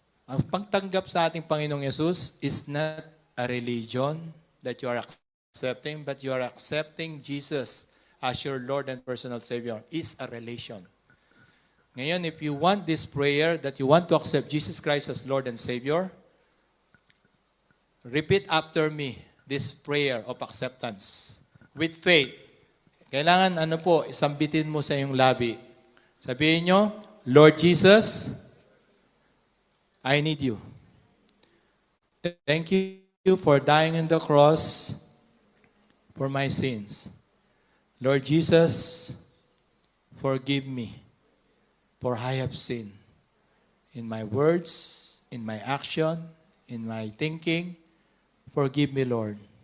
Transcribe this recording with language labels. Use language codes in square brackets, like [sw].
[tl] Ang pagtanggap sa ating Panginoong Yesus [en] is not a religion that you are accepting, but you are accepting Jesus as your Lord and personal Savior. Is a relation. Ngayon, if you want this prayer, that you want to accept Jesus Christ as Lord and Savior, repeat after me this prayer of acceptance with faith. [tl] Kailangan, isambitin mo sa iyong labi. Sabihin nyo, [en] Lord Jesus, I need you. Thank you for dying on the cross for my sins. Lord Jesus, forgive me, for I have sinned in my words, in my action, in my thinking. Forgive me, Lord.